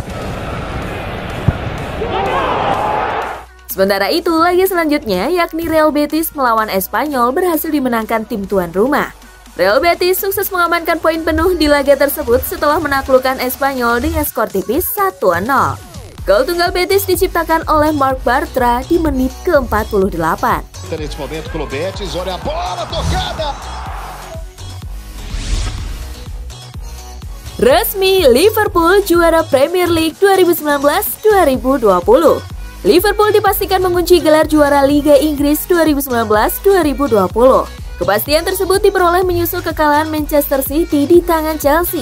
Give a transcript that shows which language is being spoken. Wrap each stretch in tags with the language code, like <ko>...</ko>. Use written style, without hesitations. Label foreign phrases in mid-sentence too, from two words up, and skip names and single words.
<id>Sementara itu, laga selanjutnya yakni Real Betis melawan Espanyol berhasil dimenangkan tim tuan rumah. Real Betis sukses mengamankan poin penuh di laga tersebut setelah menaklukkan Espanyol dengan skor tipis 1-0. Gol tunggal Betis diciptakan oleh Marc Bartra di menit ke-48.</id> <pt>Nesse momento pelo Betis, olha a bola tocada.</pt> <id>Resmi, Liverpool juara Premier League 2019-2020. Liverpool dipastikan mengunci gelar juara Liga Inggris 2019-2020. Kepastian tersebut diperoleh menyusul kekalahan Manchester City di tangan Chelsea.</id>